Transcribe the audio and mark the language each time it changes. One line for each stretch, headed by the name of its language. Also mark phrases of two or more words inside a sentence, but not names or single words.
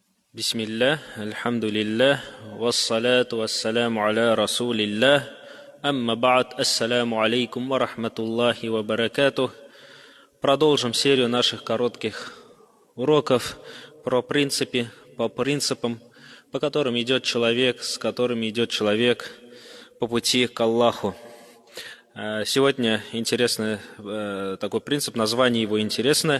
Arabic: بسم الله، الحمد لله، والصلاة والسلام على رسول الله، أما بعد، السلام عليكم ورحمة الله وبركاته.
Russian: Продолжим серию наших коротких уроков по принципам, по которым идет человек, с которыми идет человек по пути к Аллаху. Сегодня интересный такой принцип, название его интересное.